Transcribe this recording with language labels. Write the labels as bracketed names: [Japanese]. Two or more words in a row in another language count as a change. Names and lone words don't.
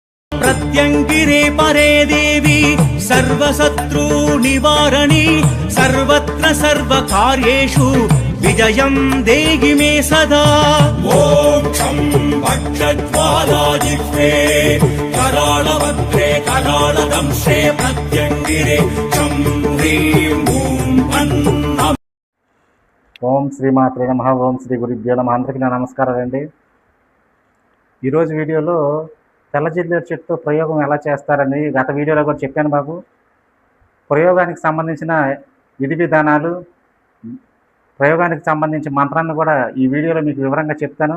[Sanskrit] प्रत्यङ्गिरे परे देवी सर्वशत्रु निवारणी सर्वत्र सर्वकार्येषु विजयं देहि मे सदा। मोक्षं भक्षज्वालाजिह्वे कराळवक्त्रे कराळदंशे प्रत्यङ्गिरे चं ह्रीं ॐ अन्नम्। ఓం శ్రీమాత్రే నమః. ఓం శ్రీ గురుభ్యో నమః. [Telugu] అందరికీ నా నమస్కారాలు అండి. ఈరోజు వీడియోలో తెల్ల జిల్లేడు చెట్టుతో ప్రయోగం ఎలా చేస్తారని గత వీడియోలో కూడా చెప్పాను బాబు. ప్రయోగానికి సంబంధించిన విధి విధానాలు, ప్రయోగానికి సంబంధించిన మంత్రాన్ని కూడా ఈ వీడియోలో మీకు వివరంగా చెప్తాను.